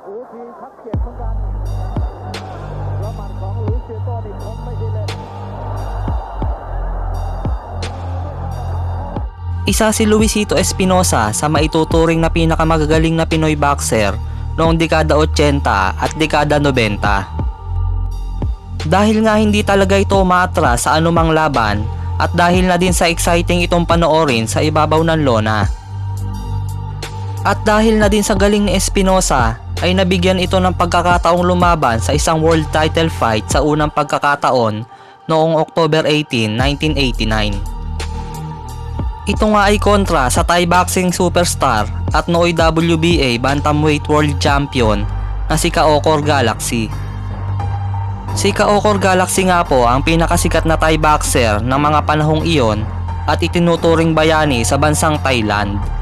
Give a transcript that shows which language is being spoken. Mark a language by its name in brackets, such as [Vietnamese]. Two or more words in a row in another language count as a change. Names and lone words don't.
[Thai] ทีชักเจ็บเหมือนกันแล้วหมัดของลุยส์เซียโต้นี่คงไม่ใช่เล่น [Filipino] Isa si Luisito Espinosa sa maituturing na pinakamagagaling na Pinoy boxer noong dekada 80 at dekada 90. Dahil nga hindi talaga ito umaatras sa anumang laban at dahil na din sa exciting itong panoorin sa ibabaw ng lona. At dahil na din sa galing ni Espinosa ay nabigyan ito ng pagkakataong lumaban sa isang [English] world title fight [Filipino] sa unang pagkakataon noong October 18, 1989. Ito nga ay kontra sa [English] Thai boxing superstar [Filipino] at nooy [English] WBA bantamweight world champion [Filipino] na si Kaokor Galaxy. Si Kaokor Galaxy nga po ang pinakasikat na [English] Thai boxer [Filipino] ng mga panahong iyon at itinuturing bayani sa bansang Thailand.